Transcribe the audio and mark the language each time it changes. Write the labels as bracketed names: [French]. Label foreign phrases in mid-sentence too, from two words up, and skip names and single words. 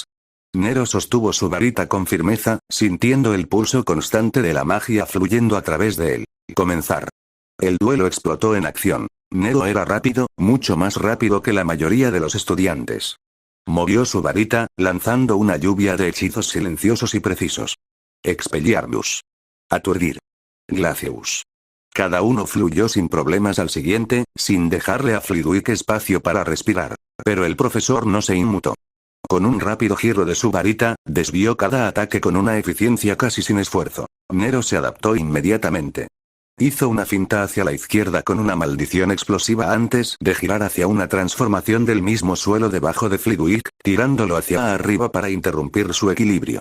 [Spanish] Nero sostuvo su varita con firmeza, sintiendo el pulso constante de la magia fluyendo a través de él. Comenzar. El duelo explotó en acción. Nero era rápido, mucho más rápido que la mayoría de los estudiantes. Movió su varita, lanzando una lluvia de hechizos silenciosos y precisos. Expelliarmus. Aturdir. Glacius. Cada uno fluyó sin problemas al siguiente, sin dejarle a Flitwick espacio para respirar. Pero el profesor no se inmutó. Con un rápido giro de su varita, desvió cada ataque con una eficiencia casi sin esfuerzo. Nero se adaptó inmediatamente. Hizo una finta hacia la izquierda con una maldición explosiva antes de girar hacia una transformación del mismo suelo debajo de Flitwick, tirándolo hacia arriba para interrumpir su equilibrio.